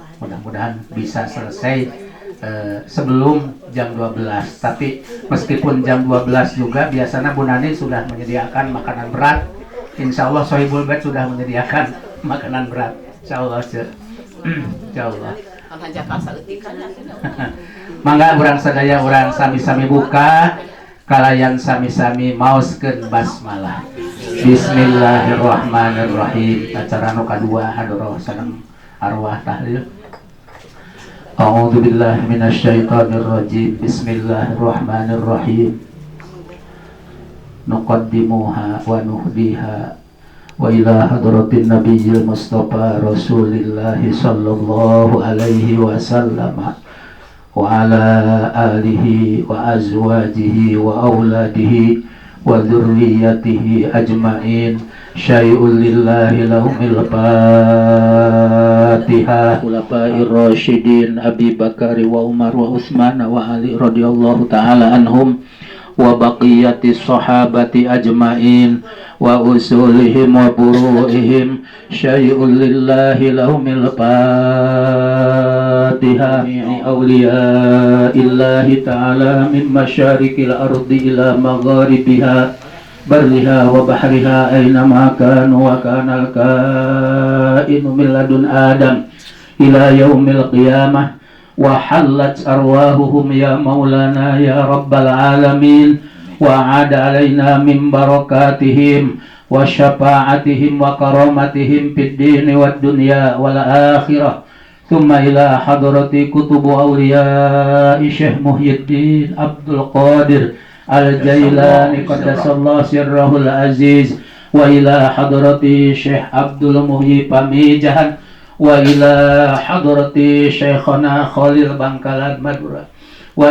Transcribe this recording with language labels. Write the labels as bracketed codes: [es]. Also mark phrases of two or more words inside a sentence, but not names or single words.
[id] Mudah-mudahan bisa selesai sebelum jam 12. Tapi meskipun jam 12 juga biasanya Bu Nani sudah menyediakan makanan berat. [ar] إن شاء الله صاحب البيت [id] sudah menyediakan makanan berat. [ar] إن شاء الله. إن شاء الله. [su] Mangga urang sadaya urang sami-sami buka, kalayan sami-sami maoskeun basmalah. [ar] بسم الله الرحمن الرحيم. [su] Acara nu kadua hadoroh sareng arwah tahlil. [ar] أعوذ بالله من الشيطان الرجيم. بسم الله الرحمن الرحيم. نقدمها ونهديها وإلى حضرة النبي المصطفى رسول الله صلى الله عليه وسلم وعلى آله وأزواجه وأولاده وذرياته أجمعين. شيء لله لهم الفاتحة. الخلفاء الراشدين أبي بكر وعمر وعثمان وعلي رضي الله تعالى عنهم وبقية الصحابة أجمعين وأصولهم وفروعهم. شيء لله لهم الفاتحة. أولياء الله تعالى من مشارق الأرض إلى مغاربها برها وبحرها أينما كانوا وكان الكائن من لدن آدم إلى يوم القيامة وحلت أرواحهم يا مولانا يا رب العالمين وأعد علينا من بركاتهم وشفاعاتهم وكراماتهم في الدين والدنيا والآخرة. ثم إلى حضرة قطب الأولياء Syekh Muhyiddin Abdul Qadir Al-Jailani قدس الله سره العزيز، وإلى حضرة Syekh Abdul Muhyi Pamijahan, وإلى حضرة شيخنا Khalil Bangkalan Madura, wa